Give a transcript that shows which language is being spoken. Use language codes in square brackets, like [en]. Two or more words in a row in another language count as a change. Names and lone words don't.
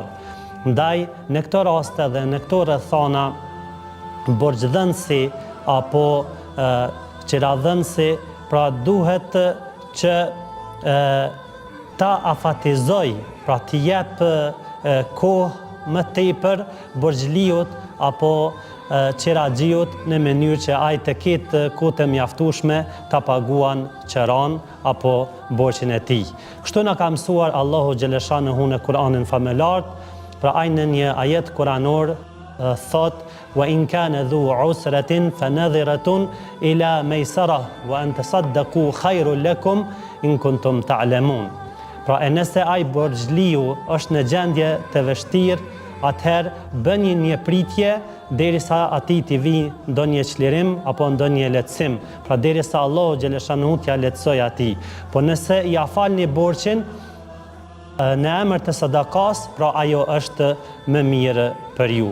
[sq] Ndaj, në këto raste dhe në këto rrethona, borxhdhënësi apo qiradhënësi, pra duhet që ta afatizoj, pra t'i jep kohë më tepër borxhliut apo qiraxhiut në mënyrë që ai të ketë kohë të mjaftueshme ta paguan qiran apo borxhin e tij. Kështu na ka mësuar Allahu xhaleshanuhu në Kur'anin famëlar, pra ai në një ajet kuranor thot: [ar] "وإن كان ذو عسرة فنظرة إلى ميسرة وأن تصدقوا خير لكم إن كنتم تعلمون." [sq] Pra nëse ai borxhliu është në gjendje të vështirë, atëherë bëni një pritje derisa atij t'i vijë ndonjë çlirim apo ndonjë lehtësim, pra derisa Allahu xhaleshanuhu t'ia lehtësoj atij. Po nëse ja falni borxhin në emër të sadakas, pra ajo është më mirë për ju.